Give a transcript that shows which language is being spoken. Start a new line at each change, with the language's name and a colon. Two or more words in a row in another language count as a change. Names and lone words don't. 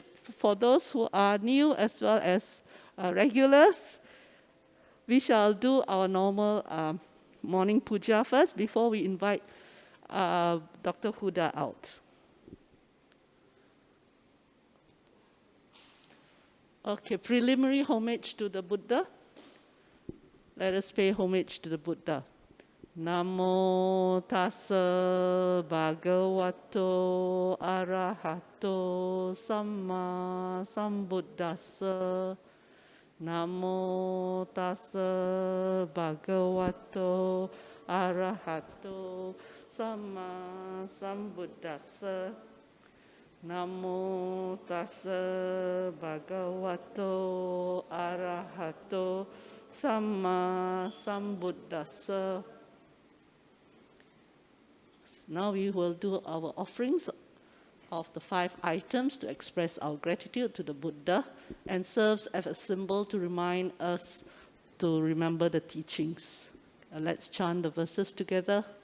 English: For those who are new as well as regulars, we shall do our normal morning puja first before we invite Dr. Huda out. Okay, preliminary homage to the Buddha. Let us pay homage to the Buddha.
Pali: Namo tassa bhagavato arahato samma sambuddhassa. Namo tassa bhagavato arahato samma sambuddhassa. Namo tassa bhagavato arahato samma sambuddhassa.
English: Now we will do our offerings of the 5 items to express our gratitude to the Buddha and serves as a symbol to remind us to remember the teachings. Let's chant the verses together.